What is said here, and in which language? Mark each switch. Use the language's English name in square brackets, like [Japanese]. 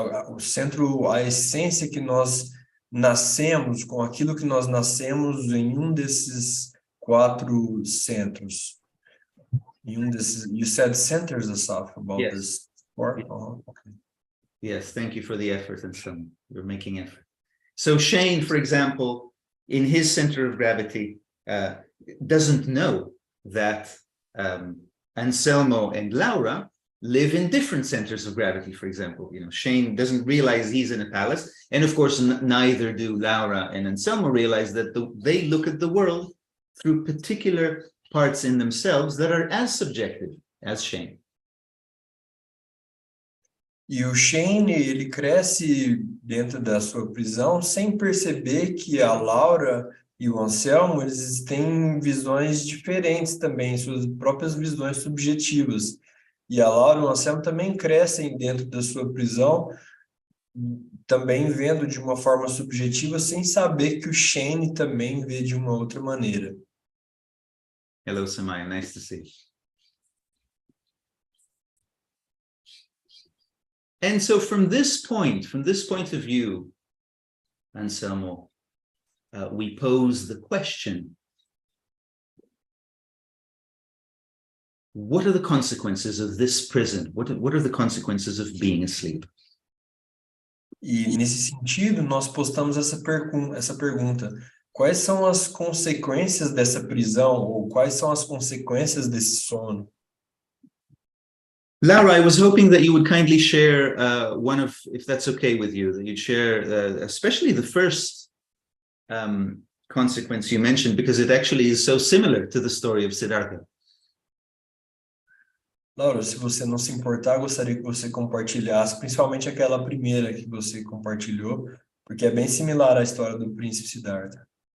[Portuguese] O centro, a essência que nós nascemos, com aquilo que nós nascemos em um desses quatro centros. [English] You said centers, Asaf, about Yes. this four? Oh, okay. Yes, thank you for the effort, and so you're making effort. So Shane, for example, in his center of gravity, doesn't know that Anselmo and Laura live in different centers of gravity, for example. You know, Shane doesn't realize he's in a palace. And of course, neither do Laura and Anselmo realize that they look at the world through particular parts in themselves that are as subjective as Shane. [Portuguese] E o Shane, ele cresce dentro da sua prisão sem perceber que a Laura e o Anselmo, eles têm visões diferentes também, suas próprias visões subjetivas. E a Laura e o Anselmo também crescem dentro da sua prisão, também vendo de uma forma subjetiva, sem saber que o Shane também vê de uma outra maneira. [English] Hello, Samaya. Nice to see you. And so from this point of view, Anselmo, we pose the question, what are the consequences of this prison? What are the consequences of being asleep? [Portuguese] E nesse sentido, nós postamos essa pergunta. Quais são as consequências dessa prisão? Ou quais são as consequências desse sono? [English] Laura, I was hoping that you would kindly share if that's okay with you, that you'd share especially the first consequence you mentioned, because it actually is so similar to the story of Sidarta. [Portuguese] Laura, se você não se importar, gostaria que você compartilhasse, principalmente aquela primeira que você compartilhou, porque é bem similar à história do príncipe Sidarta.